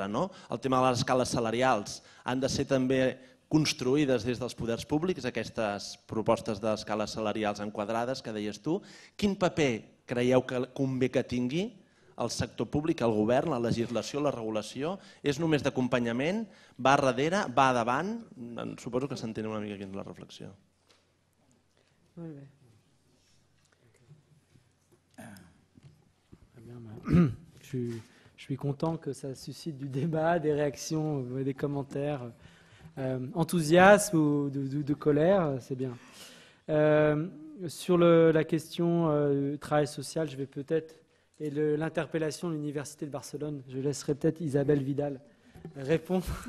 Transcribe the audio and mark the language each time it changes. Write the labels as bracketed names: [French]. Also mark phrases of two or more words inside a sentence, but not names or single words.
[Catalan] El tema de les escales salarials han de ser també construïdes des dels poders públics, aquestes propostes d'escales salarials enquadrades que deies tu. Quin paper creieu que convé que tingui el sector públic, el govern, la legislació, la regulació? És només d'acompanyament? Va darrere? Va davant? Suposo que s'entén una mica aquí en la reflexió. Molt bé. [French] Je suis content que ça suscite du débat, des réactions, des commentaires. Enthousiasme ou de colère, c'est bien. Sur la question du travail social, je vais peut-être, et l'interpellation de l'Université de Barcelone, je laisserai peut-être Isabelle Vidal répondre.